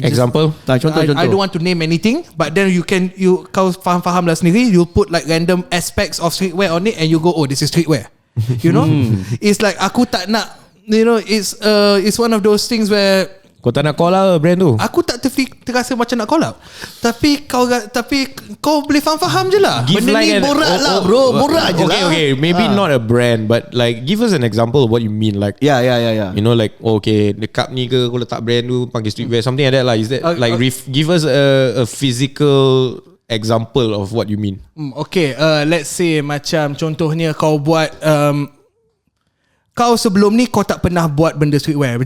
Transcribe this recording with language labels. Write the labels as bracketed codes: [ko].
[en] Example? [ms] Contoh. [en] I don't want to name anything, but then [ms] kau faham lah sendiri, [en] you put like random aspects of streetwear on it and you go, oh, this is streetwear. You know, it's like [ms] aku tak nak, [en] you know, it's one of those things where [ms] kau tak nak [en] call out [ms] brand tu. aku tak terasa macam nak [en] call out. [ms] Tapi kau boleh faham je lah. [en] Give [ms] Benda [en] like [ms] ni borak lah bro. Borak je lah. [en] Okay, maybe not a brand, but like give us an example of what you mean. Like Yeah. you know, like okay, the cup [ms] ni ke kau letak [en] brand tu panggil streetwear, something like that lah. Is that like give us a physical example of what you mean? Okay, let's say [ms] macam contohnya kau buat kau sebelum ni kau tak pernah buat benda streetwear.